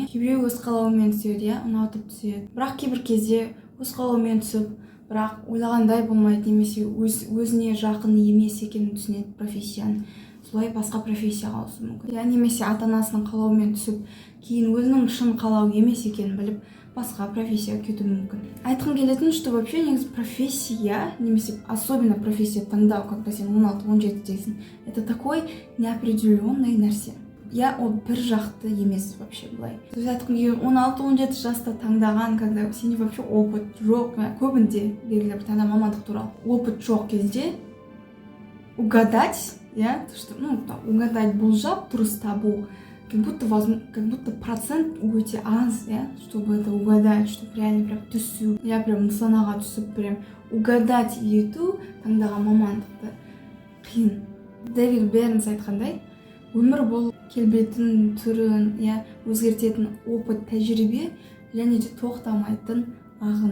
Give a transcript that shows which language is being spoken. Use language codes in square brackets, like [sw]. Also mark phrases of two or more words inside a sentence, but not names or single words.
[kk] Кейбіреу өз қалауымен түседі, ұнатып түседі. Бірақ кейбір кезде өз қалауымен түсіп, бірақ ойлағандай болмайды, немесе өзіне жақын емес екенін түсінеді профессияны. Солай басқа профессияға ауысуы мүмкін. Немесе ата-анасының қалауымен түсіп, кейін өзінің шын қалауы емес екенін біліп, басқа профессияға кету мүмкін. Айтқым келетін, [ru] что вообще [kk] негізі профессия, немесе особенно профессия таңдау, когда сен 16-17 дейсің, [ru] это такой неопределенный нәрсе. [kk] Ол бір жақты емес вообще былай. [ru] То есть [kk] айтқым келген 16-17 жаста таңдаған, когда сенде [ru] вообще опыт [kk] жоқ, көбінде белгілі бір таңдау мамандық туралы опыт жоқ кезде [ru] угадать, угадать, [kk] болжап, дұрыс табу, [ru] как будто процент [kk] өте аз, [ru] чтобы это угадать, чтобы реально прям түсу, прям [kk] нысанаға түсіп, [ru] прям угадать [kk] ету таңдаған мамандықты қиын. Дэвид Бернс айтқандай, өмір бұл келбетін түрін, өзгертетін опыт, тәжірибе, және де тоқтамайтын ағын.